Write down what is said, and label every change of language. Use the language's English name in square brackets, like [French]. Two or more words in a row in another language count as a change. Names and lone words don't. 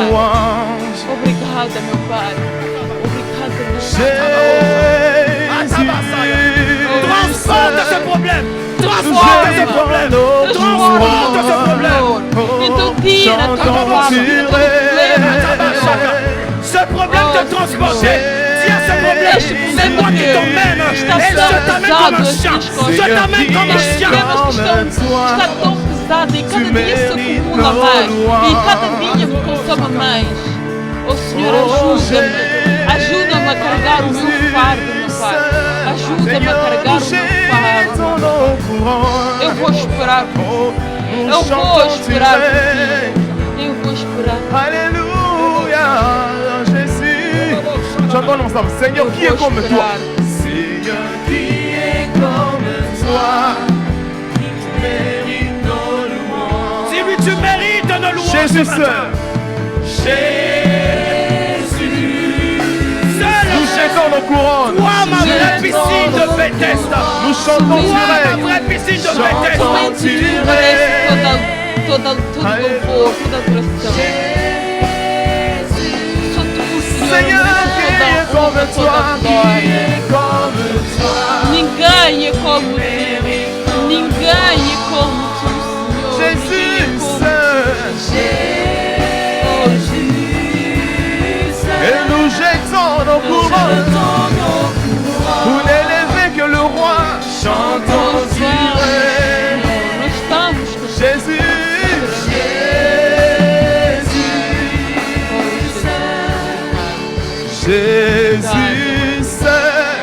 [Portuguese] Obrigada, meu Pai. Obrigada, meu [French] Transporte ce problème. Transporte ce problème. Transporte ce problème. [Portuguese] Então tira a tua palavra, tira todo problema, Senhor. [French] Ce problème te transporte. Dis à ce problème, [Portuguese] Este [French] c'est moi qui [Portuguese] problema [French] t'emmène. [Portuguese] está [French] Et je t'amène comme un [Portuguese] pesado [French] chien. [Portuguese] nas costas. [French] Je t'amène comme un chien. [Portuguese] Está tão pesado e cada dia se acumula mais. E cada dia me consome mais. Oh Senhor, ajuda-me. Ajuda-me a carregar o meu fardo, meu Pai. Ajuda-me a carregar o meu fardo. Eu vou esperar por ti. Eu vou esperar por ti. Eu vou esperar. [French] Alléluia, Jésus. Chantons ensemble. Seigneur, qui est comme toi? Seigneur, qui est comme toi? Tu mérites nos louanges. Dis-lui, tu mérites nos louanges. Jésus ce seul. matin. Nous jetons nos couronnes. Toi, ma vraie piscine de Bethesda. Nous chantons Toi, sur ma elle. vraie piscine de Chantons. Bethesda. [Portuguese] Somente tu mereces todo louvor, toda adoração. Só tu, Senhor, [French] Seigneur, qui est [Portuguese] mereces [French] comme [Portuguese] toda [French] toi? [Portuguese] a [French] Qui [Portuguese] glória. [French] est comme toi? [Portuguese] Ninguém é como tu. Ninguém é como tu, Senhor. [French] Jésus [Portuguese] Ninguém é como [French] seul. Vous n'élevez que le roi. Chantons Jésus. Jésus seul.